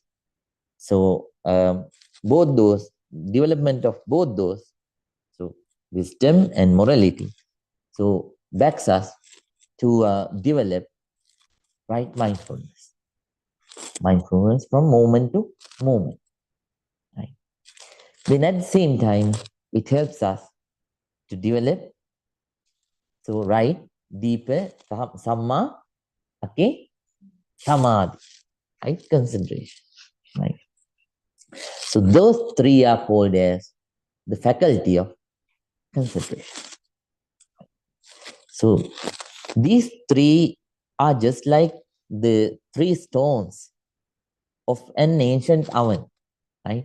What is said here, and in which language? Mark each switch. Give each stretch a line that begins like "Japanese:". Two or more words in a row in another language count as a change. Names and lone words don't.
English: So both those, development of both those, so wisdom and morality, so backs us to develop right mindfulness. Mindfulness from moment to moment. Right? Then at the same time, it helps us to develop, so right, deeper, samma, okay, samadhi, right, concentration. Right? So those three are called as the faculty of concentration. So these three are just like the three stones of an ancient oven, right?